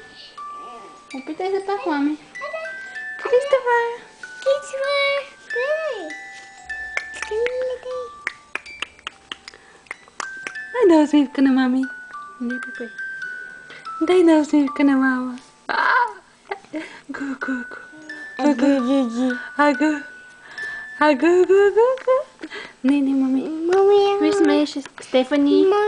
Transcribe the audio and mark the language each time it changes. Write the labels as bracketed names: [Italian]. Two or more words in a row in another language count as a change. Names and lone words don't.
[Bulgarian] Опитай се пак, мами. Кристофър! Кристофър, гледай. Дай да усмивка на мами. Не пипай. Дай да усмивка на мама. Гу, гу, гу. Агу. Агу, гу, гу, гу. Не, мами. Мами, Виж, смееше Стефани.